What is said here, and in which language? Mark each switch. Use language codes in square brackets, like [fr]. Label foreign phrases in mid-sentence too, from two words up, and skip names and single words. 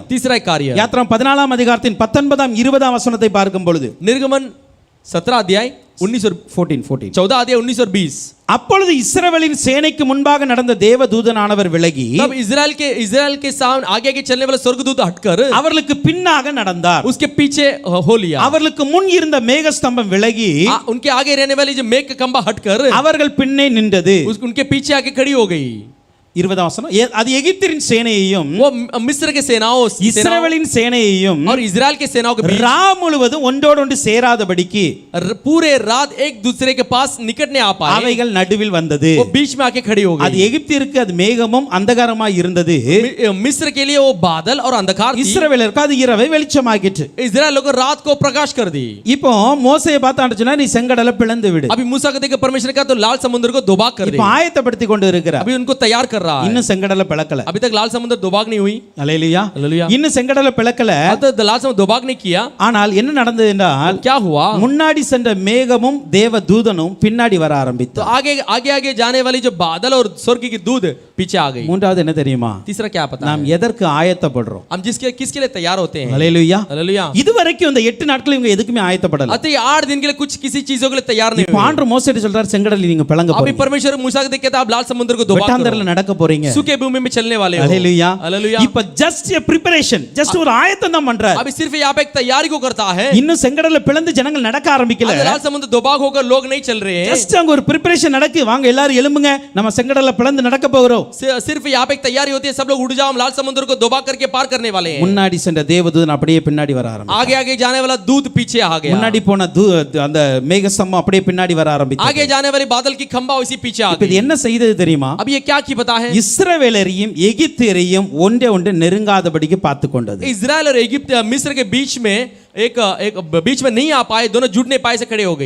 [hi] तीसरा एक कार्य [ta] யாத்திராம் 14ஆம் அதிகாரத்தின் 19ஆம் 20ஆம் வசனத்தை பார்க்கும் பொழுது [hi] निर्गमन 17 अध्याय 19 और 14 14 अध्याय 19 और 20 [ta] அப்பொழுது இஸ்ரவேலின் சேனைக்கு முன்பாக நடந்த தேவதூதனானவர் விலகி [hi] तब इजराइल के सामने आगे चलने वाला स्वर्गदूत हटकर [ta] அவர்களுக்கு பின்னாக நடந்தார் [hi] उसके पीछे हो लिया [ta] அவர்களுக்கு முன் இருந்த மேகஸ்தம்பம் விலகி [hi] उनके आगे रहने वाली जो मेघ का खंभा हटकर [ta] அவர்கள் பின்னே நின்றது [hi] उनके पीछे आके खड़ी हो गई [ta] 20ஆம் வசனம் அது எகிப்தின் சேனையையும் [hi] वो मिस्र के सेनाओं [ta] இஸ்ரவேலின் சேனையையும் [hi] और इजराइल के सेनाओं के बीच [ta] ரா முழுவதும் ஒன்றோடொன்று சேராதபடிக்கு [hi] पूरे रात एक दूसरे के पास निकट नहीं आ पाए [ta] அவைகள் நடுவில் வந்தது [hi] वो बीच में आके खड़ी हो [ta] அது [hi] गई [ta] எகிப்திற்கு அது மேகமும் அந்தகாரமாய் இருந்தது [hi] मिस्र के लिए वो बादल और अंधकार थी [ta] இஸ்ரவேலருக்கு அது இரவை வெளிச்சமாக்கிற்று [hi] इजराइल लोगों रात को प्रकाश कर दी [ta] இப்போ மோசேயை பார்த்தான்னு சொன்னா நீ செங்கடலை பிளந்து விடு [hi] अभी मूसा को देखकर परमेश्वर ने कहा तो लाल समुद्र को दो भाग कर दे [ta] இப்போ ஆயத்தப்படுத்தி கொண்டு இருக்கிறார் [hi] अभी उनको तैयार कर रहा है [ta] இன்னும் செங்கடலை பிளக்கல [hi] अभी तक लाल समुद्र दो भाग नहीं हुई [ta] அல்லேலூயா [hi] हालेलुया [ta] இன்னும் செங்கடலை பிளக்கல [hi] तो लाल समुद्र दो भाग नहीं किया [ta] ஆனால் என்ன நடந்தது என்றால் [hi] क्या हुआ [ta] முன்னாடி சென்ற மேகமும் தேவ தூதனும் பின்னாடி வர [hi] तो [ta] ஆரம்பித்தார் [hi] आगे जाने वाली जो बादल और स्वर्ग की दूध पीछे आ गई [ta] மூன்றாவது என்ன தெரியுமா [hi] तीसरा क्या पता [ta] நாம் எதற்கு ஆயத்தப்படுறோம் [hi] हम किसके लिए तैयार होते हैं [ta] அல்லேலூயா [hi] हालेलुया [ta] இதுவரைக்கும் இந்த 8 நாட்கள் இவங்க எதுக்குமே ஆயத்தப்படல [hi] अतः ये 8 दिन के लिए कुछ किसी चीजों के लिए तैयार नहीं [ta] இப்போ [hi] हुए [ta] ஆண்டவர் மோசேட்ட சொல்றார் செங்கடலை நீங்க பிளங்க [hi] अभी [ta] போறீங்க [hi] परमेश्वर मूसा को देख के आप लाल समुद्र को दो भाग [ta] வெட்டாந்தரல நடக்க நடக்க போறீங்க [hi] सूखे भूमि में चलने वाले हो [ta] ஹalleluya [hi] हालेलुया [ta] இப்ப ஜஸ்ட் [en] a preparation just [ta] ஒரு ஆயத்தம் தான் பண்றார் [hi] अभी सिर्फ यहाँ पे एक तैयारी को करता है [ta] இன்னும் செங்கடல்ல பிளந்து ஜனங்கள் நடக்க ஆரம்பிக்கல [hi] अभी लाल समुद्र दोबाग होकर लोग नहीं चल रहे हैं [ta] ஜஸ்ட் அங்க ஒரு preparation நடக்கு வாங்க எல்லாரும் எழும்புங்க நம்ம செங்கடல்ல பிளந்து நடக்க போகிறோம் [hi] सिर्फ यहाँ पे एक तैयारी होती है सब लोग उठ जाओ हम लाल समुद्र को दोबाग करके पार करने वाले हैं [ta] முன்னாடி சென்ற தேவதூதன் அப்படியே பின்னாடி வர ஆரம்பிச்சார் [hi] आगे आगे जाने वाला दूत पीछे आ गया [ta] முன்னாடி போன அந்த மேகஸ்தம்பம் அப்படியே பின்னாடி வர ஆரம்பிச்சது [hi] आगे जाने वाली बादल की खंबा उसी पीछे आ [ta] இப்ப [hi] गई [ta] இது என்ன செய்தது தெரியுமா [hi] अब ये क्या की पता है [ta] இஸ்ரவேலரையும் எகிப்தியரையும் ஒன்றே நெருங்காதபடிக்கு பார்த்து கொண்டது [hi] इजराइल और इजिप्ट मिस्र के बीच में एक बीच में नहीं आ पाए दोनों जुड़ नहीं पाए से खड़े हो गए